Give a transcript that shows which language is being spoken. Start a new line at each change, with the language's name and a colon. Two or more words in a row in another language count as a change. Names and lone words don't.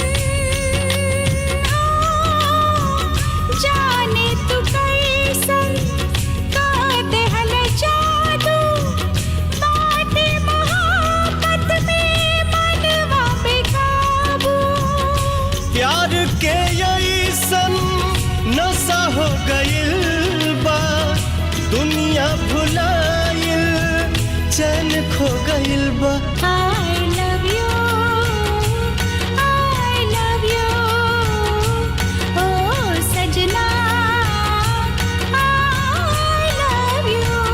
Bhojpuri: जाने तू कैसन का देहल जादू बाटे मोहब्बत में मनवा पे काबू। प्यार के ऐसन नशा हो गइल बा दुनिया भुलाइल चैन खो गइल बा।
English: I love you
Bhojpuri: ओ सजना
English: I love you।